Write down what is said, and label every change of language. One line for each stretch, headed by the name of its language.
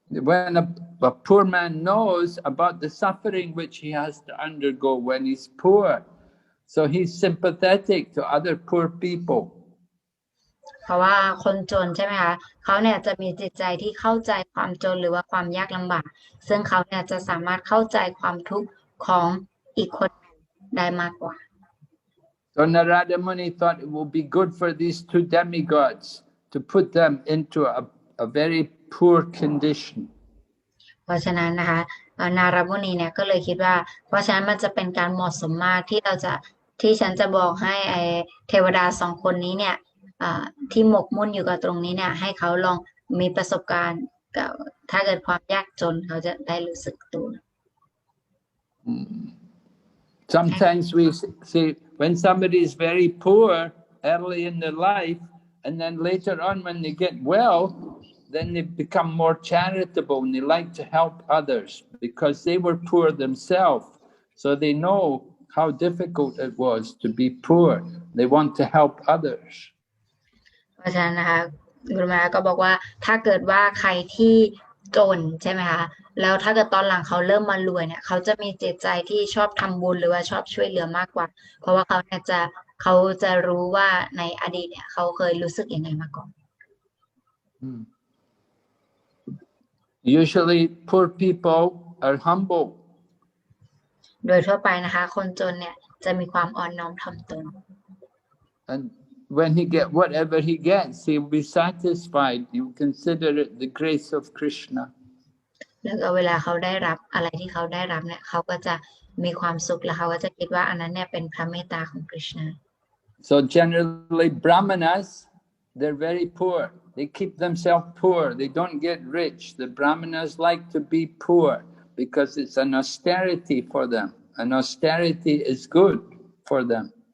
English: When a poor man knows about the suffering which he has to undergo when he's poor, so he's sympathetic to other poor people.
Thai: เพราะว่าคนจนใช่ไหมคะเขาเนี่ยจะมีจิตใจที่เข้าใจความจนหรือว่าความยากลำบากซึ่งเขาเนี่ยจะสามารถเข้าใจความทุกข์ของอีกคนได้มากกว่า
English: So Narada Muni thought it would be good for these two demigods to put them into a very poor condition.
Thai: เพราะฉะนั้นนะคะนารมุนีเนี่ยก็เลยคิดว่าเพราะฉะนั้นมันจะเป็นการเหมาะสมมากที่ฉันจะบอกให้เทวดาสองคนนี้เนี่ยที่หมกมุ่นอยู่กับตรงนี้เนี่ยให้เขาลองมีประสบการณ์กับถ้าเกิดความยากจนเขาจะได้รู้สึกตัว
English: Sometimes we see when somebody is very poor early in their life, and then later on when they get well, then they become more charitable and they like to help others because they were poor themselves. So they know how difficult it was to be poor. They want to help others.
Thai: เพราะฉะนั้นนะคะกุรุมาก็บอกว่าถ้าเกิดว่าใครที่จนใช่ไหมคะแล้วถ้าเกิดตอนหลังเขาเริ่มมารวยเนี่ยเขาจะมีจิตใจที่ชอบทำบุญหรือว่าชอบช่วยเหลือมากกว่าเพราะว่าเขาจะรู้ว่าในอดีตเนี่ยเขาเคยรู้สึกยังไงมาก่อน
English: Usually poor people are humble.
Thai: โดยทั่วไปนะคะคนจนเนี่ยจะมีความอ่อนน้อมถ่อมตน
English: And when he gets whatever he gets, he'll be satisfied. You consider it the grace of Krishna.
Thai: แล้วก็เวลาเขาได้รับอะไรที่เขาได้รับเนี่ยเขาก็จะมีความสุขแล้วเขาก็จะคิดว่าอันนั้นเนี่ยเป็นพระเมตตาของ Krishna.
English: So generally Brahmanas, they're very poor. They keep themselves poor. They don't get rich. The Brahmanas like to be poor because it's an austerity for them. And austerity is good for them.